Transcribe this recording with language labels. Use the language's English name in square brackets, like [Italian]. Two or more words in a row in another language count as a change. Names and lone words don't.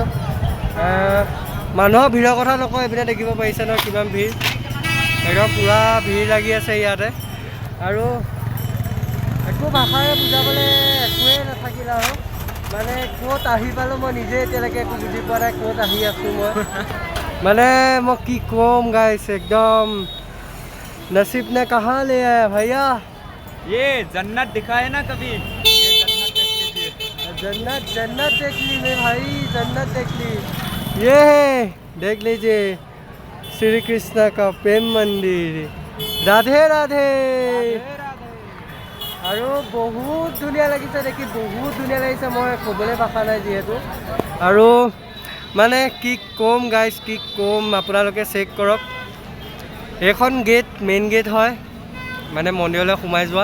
[Assamese] মানুহৰ ভিৰৰ কথা নকওঁ, এইপিনে দেখিব পাৰিছে নহয় কিমান ভিৰ, একদম পুৰা ভিৰ লাগি আছে ইয়াতে। আৰু একো ভাষাৰে বুজাবলৈ একোৱেই নাথাকিল আৰু মানে ক'ত আহি পালোঁ মই নিজে এতিয়ালৈকে একো বুজি পোৱা নাই, ক'ত আহি আছোঁ মই মানে মই কি ক'ম গাইছ, একদম [Hindi] नसीब ने कहाँ ले आया भैया। ये जन्नत दिखा है ना कभी, ये जन्नत देख लीजिए। जन्नत जन्नत देख ली मैं भाई, जन्नत देख ली। ये है देख लीजिए श्री कृष्ण का प्रेम मंदिर। राधे राधे। [Assamese] আৰু বহুত ধুনীয়া লাগিছে দেখি, বহুত ধুনীয়া লাগিছে, মই ক'বলৈ ভাষা নাই যিহেতু। আৰু মানে কি ক'ম গাইজ, কি ক'ম, আপোনালোকে চেক কৰক। এইখন গেট মেইন গেট হয়, মানে মন্দিৰলৈ সোমাই যোৱা।